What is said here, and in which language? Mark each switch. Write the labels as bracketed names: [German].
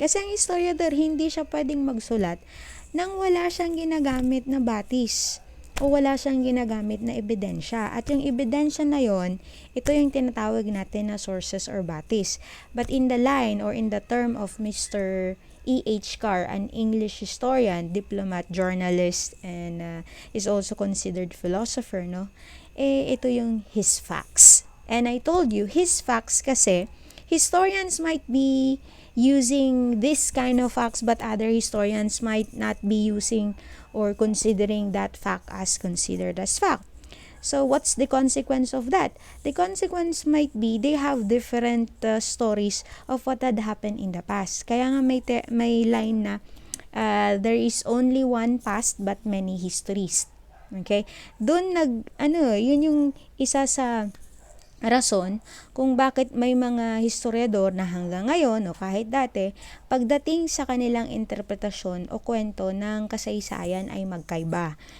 [Filipino] Kasi ang historiador, hindi siya pwedeng magsulat nang wala siyang ginagamit na batis o wala siyang ginagamit na ebidensya. At yung ebidensya na yon, ito yung tinatawag natin na sources or batis. [English] But in the line or in the term of Mr. E.H. Carr, an English historian, diplomat, journalist, and is also considered philosopher, no? [Filipino] Ito yung [English] his facts. And I told you, his facts kasi, historians might be using this kind of facts, but other historians might not be using or considering that fact as considered as fact. So, what's the consequence of that? The consequence might be they have different stories of what had happened in the past. [Filipino] Kaya nga may line na [English] there is only one past but many histories. Okay? [Filipino] Doon yun yung isa sa rason kung bakit may mga historiador na hanggang ngayon o kahit dati, pagdating sa kanilang interpretasyon o kwento ng kasaysayan ay magkaiba.